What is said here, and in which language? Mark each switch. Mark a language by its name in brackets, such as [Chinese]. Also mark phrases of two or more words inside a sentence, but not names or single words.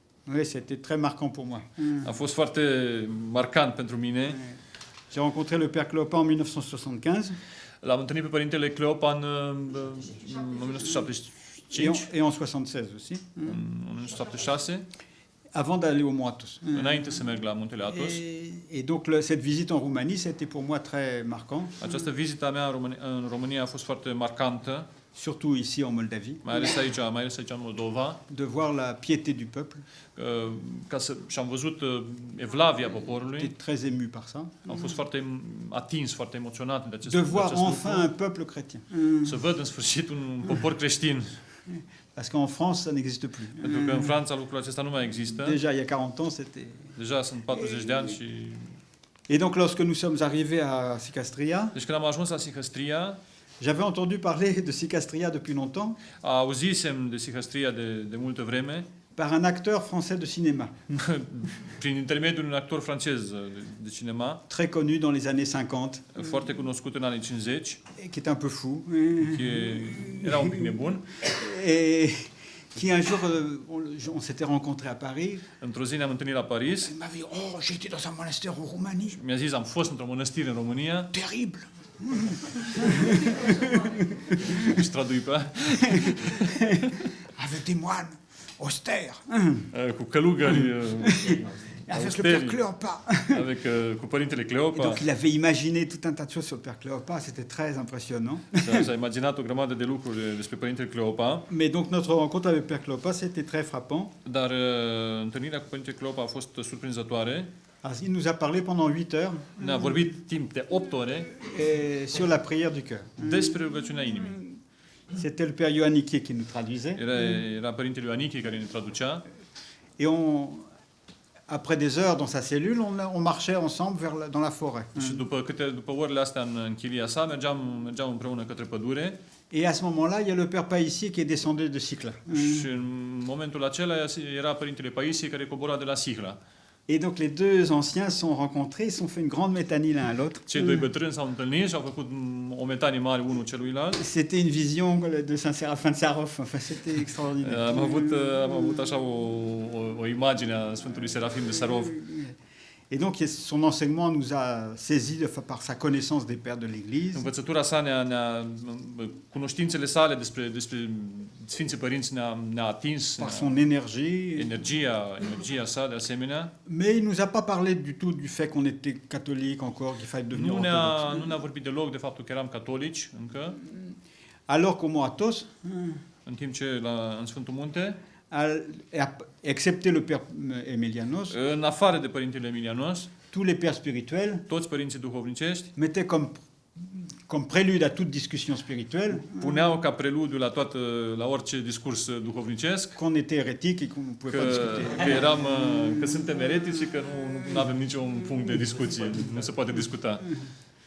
[French] Oui, c'était très marquant pour moi. [Romanian] A fost foarte marcant pentru mine. [French] J'ai rencontré le père Cléopas en 1975 [Romanian] L-am întâlnit pe părintele Cleopa în 1975, [French] et en 76 aussi, [Romanian] în 1976, [French] avant d'aller au Mont Athos. [Romanian] înainte să merg la Muntele Athos. [French] Et donc cette visite en Roumanie, c'était pour moi très marquant, [Romanian] Această vizită a mea în România a fost foarte marcantă, [French] surtout ici en Moldavie, [Romanian] mai ales aici în Moldova, [French] de voir la piété du peuple. [Romanian] și am văzut evlavia [French] J'étais [Romanian] poporului. [French] très ému par ça. [Romanian] Am fost foarte atins, foarte emoționat de acest [French] De voir [Romanian] lucru. [French] enfin un peuple chrétien. [Romanian] Să văd în sfârșit un popor creștin. [French] Parce qu'en France, ça n'existe plus. [Romanian] Pentru că în Franța lucrul acesta nu mai există. [French] Déjà, il y a 40 ans, c'était... [Romanian] Deja sunt 40 de ani și... [French] Et donc, lorsque nous sommes arrivés à Sicastria, [Romanian] Deci când am ajuns la Sihăstria, [French] j'avais entendu parler de Sicastria depuis longtemps [Romanian] auzisem de Sihăstria de multă vreme, [French] par un acteur français de cinéma, [Romanian] prin intermediul unui actor francez de cinema, [French] très connu dans les années 50, [Romanian] foarte cunoscut în anii 50, [French] et qui est un peu fou, [Romanian] era un pic nebun. [French] et qui un jour, on s'était rencontrés à Paris. [Romanian] Într-o zi ne-am întâlnit la Paris. [French] Il m'a dit, oh, j'ai été dans un monastère en Roumanie, [Romanian] Mi-a zis, am fost într-o mănăstire în România. [French] terrible. [Romanian] Și tradui pe [French] Avec des moines austères, [Romanian] cu călugări [French] avec le père Cléopas. [Romanian] cu părintele [French] Et [Romanian] Cleopa. [French] donc il avait imaginé tout un tas de choses sur le père Cléopas, c'était très impressionnant. [Romanian] S-a imaginat o grămadă de lucruri despre părintele Cleopa. [French] Mais donc notre rencontre avec le père Cléopas, c'était très frappant. [Romanian] Dar întâlnirea cu părintele Cleopa a fost surprinzătoare. [French] Alors, il nous a parlé pendant 8 heures [Romanian] Ne-a vorbit timp de 8 ore [French] sur la prière du cœur. [Romanian] despre rugăciunea inimii. [French] C'était le père Ioanniquier qui nous traduisait. [Romanian] Era părintele Ioanichie care ne traducea. [French] Et après des heures dans sa cellule, on marchait ensemble dans la forêt. [Romanian] Și după orele astea în chilia sa, mergeam împreună către pădure. [French] Et à ce moment-là, il y a le père Paissier qui est descendu de Sicla. [Romanian] Și în momentul acela era părintele Paisie care cobora de la Sihla. [French] Et donc les deux anciens se sont rencontrés, ils se sont fait une grande métanie l'un à l'autre. [Romanian] Cei doi bătrâni s-au întâlnit și au făcut o metanie mare unul celuilalt. [French] C'était une vision de Saint Séraphin de Sarov, enfin c'était extraordinaire. [Romanian] Am avut așa o imagine a Sfântului Serafim de Sarov. [French] Et donc son enseignement nous a saisis par sa connaissance des pères de l'Église. [Romanian] Învățătura sa cunoștințele sale despre Sfinții Părinți ne-a atins. [French] Par son énergie. [Romanian] Energia sa de asemenea. [French] Mais il nous a pas parlé du tout du fait qu'on était catholique encore, qu'il fallait devenir orthodoxe. [Romanian] Nu ne-a vorbit deloc de faptul că eram catolici încă. [French] Alors qu'au Mont Athos, [Romanian] în timp ce în Sfântul Munte, [French] excepté le père Emilianos, [Romanian] în afară de părintele Emilianos, [French] tous les pères spirituels, [Romanian] toți părinții duhovnicești, [French] mettaient comme prélude à toute discussion spirituelle, [Romanian] puneau ca preludiu la orice discurs duhovnicesc, [French] qu'on était hérétique et qu'on ne pouvait pas discuter. [Romanian] Că suntem eretici și că nu avem niciun punct de discuție, nu se poate discuta.